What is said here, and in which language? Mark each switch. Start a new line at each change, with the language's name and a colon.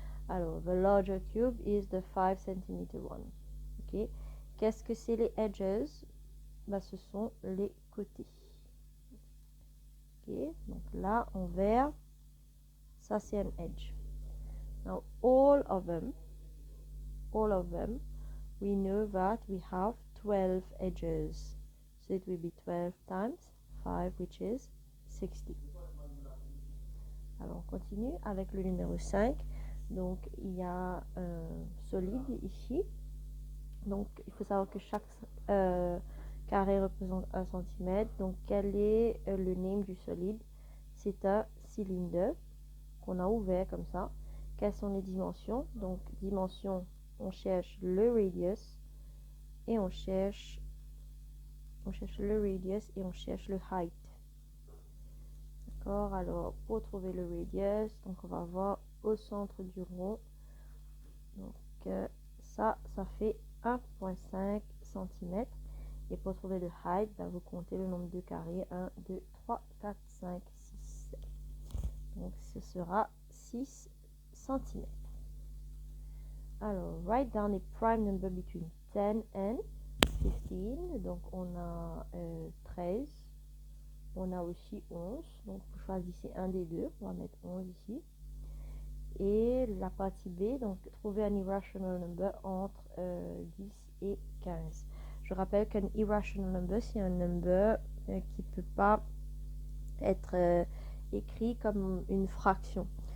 English: Alors, the larger cube is the 5 cm one. Ok.
French: Qu'est-ce que c'est les edges? Bah, ce sont les côtés. Ok. Donc là, en vert, ça c'est un edge.
English: Now, all of them, we know that we have 12 edges. So it will be 12 times 5, which is 60.
French: Alors, on continue avec le numéro 5. Donc, il y a un solide ici. Donc, il faut savoir que chaque carré représente 1 cm. Donc, quel est le name du solide? C'est un cylindre qu'on a ouvert comme ça. Quelles sont les dimensions? Donc, dimension, on cherche le radius et on cherche le radius et on cherche le height. D'accord? Alors, pour trouver le radius, donc on va voir au centre du rond. Donc, ça fait 1,5 cm. Et pour trouver le height, bah, vous comptez le nombre de carrés. 1, 2, 3, 4, 5, 6. Donc, ce sera 6 cm.
English: Alors, write down a prime number between 10 and 15.
French: Donc, on a 13. On a aussi 11. Donc, vous choisissez un des deux. On va mettre 11 ici. Et la partie B, donc trouver un irrational number entre 10 et 15. Je rappelle qu'un irrational number, c'est un number qui ne peut pas être écrit comme une fraction.